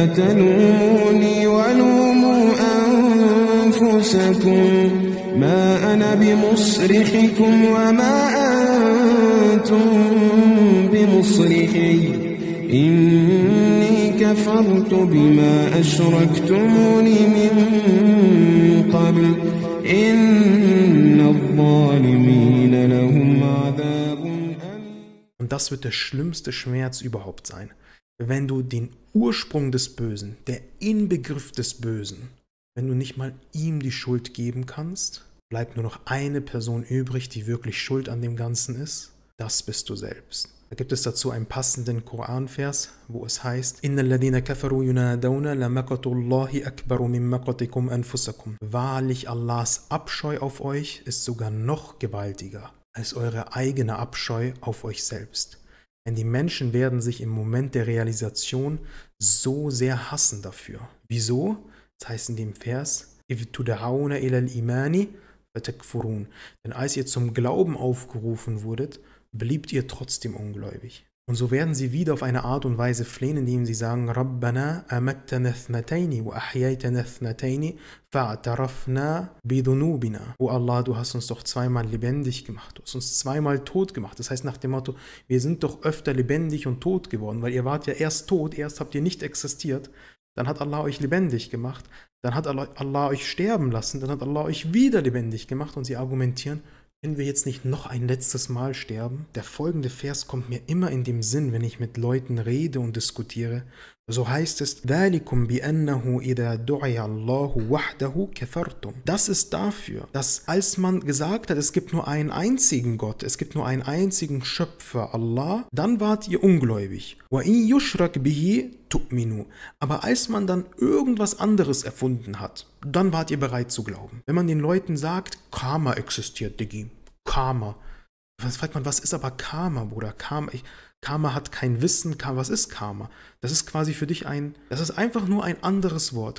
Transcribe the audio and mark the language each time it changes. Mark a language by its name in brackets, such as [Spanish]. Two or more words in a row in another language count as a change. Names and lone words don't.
[Arabic] تلوموني ولوموا أنفسكم ما أنا بمصرخكم وما أنتم بمصرخي إني كفرت بما أشركتموني من قبل إن الظالمين لهم عذاب أليم. [German] Und das wird der schlimmste Schmerz überhaupt sein. Wenn du den Ursprung des Bösen, der Inbegriff des Bösen, wenn du nicht mal ihm die Schuld geben kannst, bleibt nur noch eine Person übrig, die wirklich schuld an dem Ganzen ist. Das bist du selbst. Da gibt es dazu einen passenden Koranvers, wo es heißt, [Arabic] إن الذين كفروا ينادون لمقت الله أكبر من مقتكم أنفسكم. [German] Wahrlich, Allahs Abscheu auf euch ist sogar noch gewaltiger als eure eigene Abscheu auf euch selbst. Denn die Menschen werden sich im Moment der Realisation so sehr hassen dafür. Wieso? Das heißt in dem Vers, [Arabic] إِذْ تُدْعَوْنَ إِلَى الْإِيمَانِ فَتَكْفُرُونَ. [German] Denn als ihr zum Glauben aufgerufen wurdet, bliebt ihr trotzdem ungläubig. Und so werden sie wieder auf eine Art und Weise flehen, indem sie sagen, [Arabic] ربنا أمتنا اثنتين وأحييتنا اثنتين فاعترفنا بذنوبنا. [German] O Allah, du hast uns doch zweimal lebendig gemacht, du hast uns zweimal tot gemacht. Das heißt nach dem Motto, wir sind doch öfter lebendig und tot geworden, weil ihr wart ja erst tot, erst habt ihr nicht existiert, dann hat Allah euch lebendig gemacht, dann hat Allah euch sterben lassen, dann hat Allah euch wieder lebendig gemacht und sie argumentieren, können wir jetzt nicht noch ein letztes Mal sterben? Der folgende Vers kommt mir immer in dem Sinn, wenn ich mit Leuten rede und diskutiere. So heißt es, [Arabic] ذَلِكُمْ بِأَنَّهُ إِذَا دُعِيَ اللَّهُ وَحْدَهُ كَفَرْتُمْ. [German] Das ist dafür, dass als man gesagt hat, es gibt nur einen einzigen Gott, es gibt nur einen einzigen Schöpfer, Allah, dann wart ihr ungläubig. [Arabic] وَإِن يُشْرَكْ بِهِ تُؤْمِنُوا. [German] Aber als man dann irgendwas anderes erfunden hat, dann wart ihr bereit zu glauben. Wenn man den Leuten sagt, Karma existiert, Diggi, Karma. Was fragt man, was ist aber Karma, Bruder? Karma hat kein Wissen. Was ist Karma? Das ist quasi für dich das ist einfach nur ein anderes Wort.